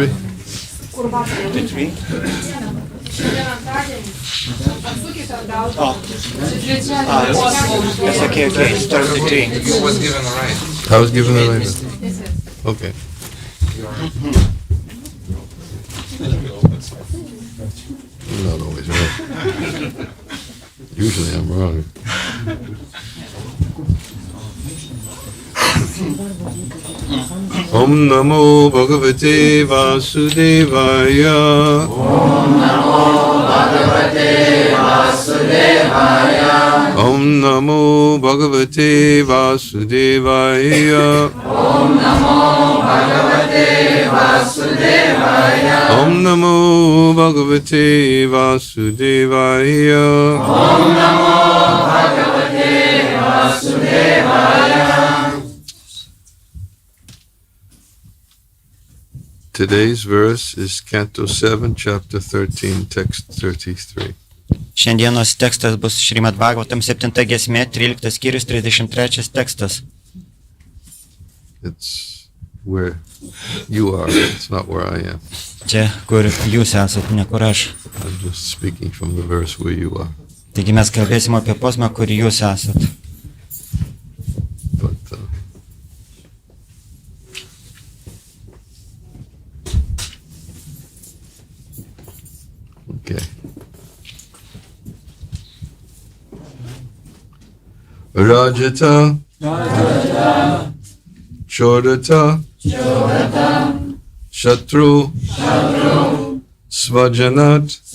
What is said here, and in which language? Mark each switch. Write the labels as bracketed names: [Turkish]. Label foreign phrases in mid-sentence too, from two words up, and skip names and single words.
[English] 33? Yes, okay, it's 33. You was given a right. I was given the right. Okay. I'm not always right. Usually I'm wrong. [Sanskrit] Om Namo Bhagavate Vasudevaya. Om Namo Bhagavate Vasudevaya. Om Namo Bhagavate Vasudevaya. Om Namo Bhagavate Vasudevaya. Om Namo Bhagavate Vasudevaya. Om Namo Bhagavate Vasudevaya. [English] Today's verse is Canto 7, Chapter 13, Text 33. [Lithuanian] Šiandienos tekstas bus Šrimad Bhagavatam 7 giesmė, 13 skyrius, 33 tekstas. [English] It's where you are, it's not where I am. [Lithuanian] Čia, kur jūs esat, ne kur aš. [English] I'm just speaking from the verse where you are. [Lithuanian] Taigi mes kalbėsim apie posmą, kur jūs esat. [English] But okay. [Sanskrit] Rajata, Chodata, Shatru, Svajanat,